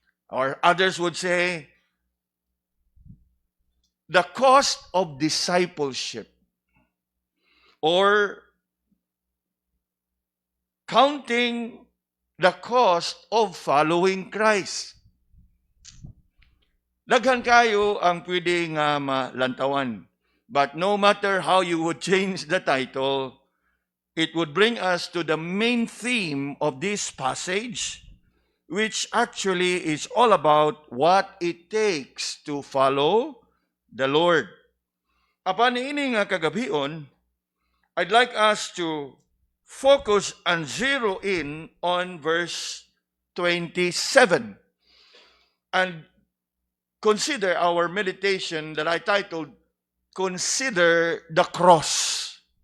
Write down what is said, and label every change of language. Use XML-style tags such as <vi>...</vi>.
<en>Or others would say, the cost of discipleship, or counting the cost of following Christ.</en> <ceb>Daghan kayo ang pwede nga malantawan.</ceb> <en>But no matter how you would change the title, it would bring us to the main theme of this passage, which actually is all about what it takes to follow the Lord.</en> <ceb>Apan ini nga kagabion,</ceb> <en>I'd like us to focus and zero in on verse 27 and consider our meditation that I titled, Consider the Cross.</en>